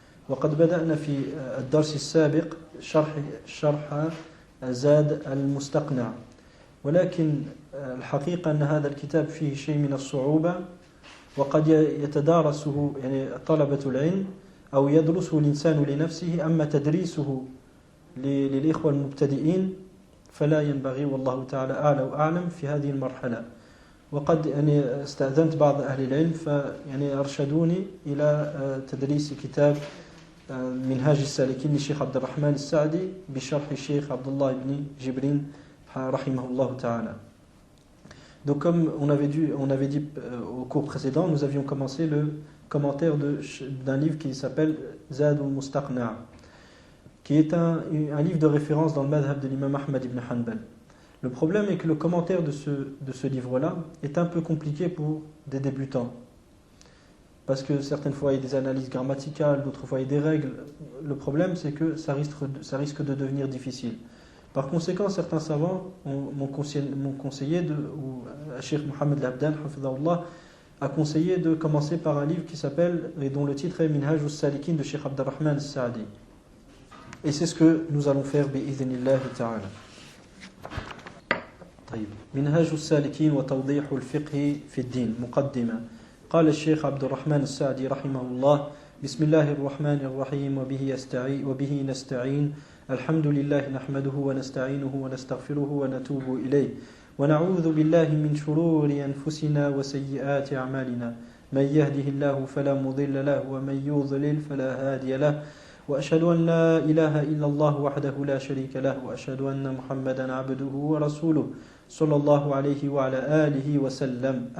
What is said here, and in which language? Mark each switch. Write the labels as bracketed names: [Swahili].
[Arabic] وقد بدأنا في الدرس السابق شرح زاد المستقنع، ولكن الحقيقة أن هذا الكتاب فيه شيء من الصعوبة، وقد يتدارسه يعني طلبة العلم أو يدرسه الإنسان لنفسه، أما تدريسه للإخوة المبتدئين فلا ينبغي، والله تعالى أعلى وأعلم في هذه المرحلة. وقد يعني استأذنت بعض أهل العلم فيعني أرشدوني إلى تدريس كتاب منهاج السالكين للشيخ عبد الرحمن السعدي بشرح الشيخ عبد الله بن جبرين رحمه الله تعالى. [French] Donc comme on avait dit au cours précédent, nous avions commencé le commentaire d'un livre qui s'appelle Zad al-Mustaqna', qui est un livre de référence dans le madhab de l'imam Ahmad ibn Hanbal. Le problème est que le commentaire de ce livre-là est un peu compliqué pour des débutants, parce que certaines fois il y a des analyses grammaticales, d'autres fois il y a des règles. Le problème c'est que ça risque de devenir difficile. Par conséquent, certains savants m'ont conseillé, ou Cheikh Mohamed Labdan hafidhahullah, a conseillé de commencer par un livre qui s'appelle, et dont le titre est Minhaj al-Salikin de Cheikh Abd al-Rahman al-Sa'di. Et c'est ce que nous allons faire bi'idhnillah ta'ala. [Arabic] طيب، منهاج السالكين وتوضيح الفقه في الدين. مقدمة. قال الشيخ عبد الرحمن السعدي رحمه الله: بسم الله الرحمن الرحيم وبه نستعين الحمد لله نحمده ونستعينه ونستغفره ونتوب إليه ونعوذ بالله من شرور أنفسنا وسيئات أعمالنا من يهده الله فلا مضل له ومن يضلل فلا هادي له وأشهد أن لا إله إلا الله وحده لا شريك له وأشهد أن محمدا عبده ورسوله صلى الله عليه وعلى آله وسلم.